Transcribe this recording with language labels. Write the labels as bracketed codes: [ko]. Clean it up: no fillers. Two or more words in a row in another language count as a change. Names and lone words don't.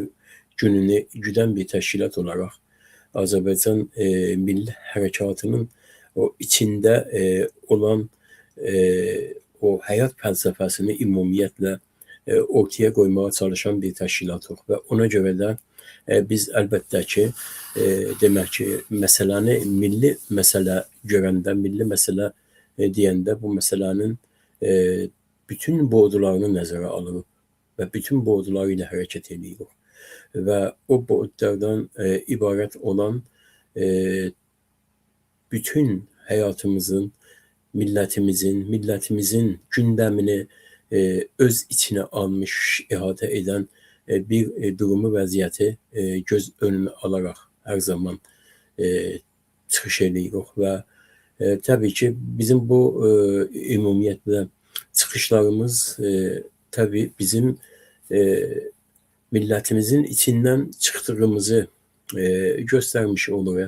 [az] gününü güdən bir təşkilat olarak Azerbaycan Milli Hərəkatının o içinde olan o hayat felsefesini ümumiyyətlə ortaya koymaya çalışan bir təşkilatıq ve ona göre de biz əlbəttə ki demek ki meseləni milli mesele görəndə, milli mesele deyəndə bu meselenin bütün boyutlarını nəzərə alırıq ve bütün boyutları ilə hərəkət edirik ve o boyutlardan ibaret olan [tr] bütün hayatımızın, milletimizin gündemini öz içine almış, ihate [az] eden bir durumu, vəziyyəti göz önüne alarak her zaman çıxış edirik ve tabii ki bizim bu ümumiyyətlə çıxışlarımız tabii bizim milletimizin içinden çıktığımızı göstermiş olur.